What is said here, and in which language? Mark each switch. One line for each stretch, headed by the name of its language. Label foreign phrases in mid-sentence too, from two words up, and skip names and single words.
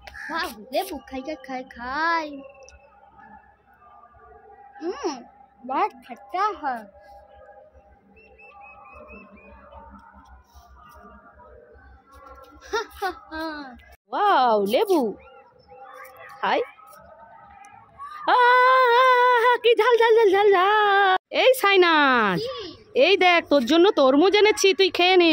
Hindi: वाह लेबू खाई खाई खाई खाई। बहुत खट्टा है।
Bangla: वाव লেবু খাই। কি ঝাল ঝাল ঝাল ঝাল ঝাল। এই সাইনাজ, এই দেখ তোর জন্য তরমুজ এনেছি, তুই খেয়ে নে।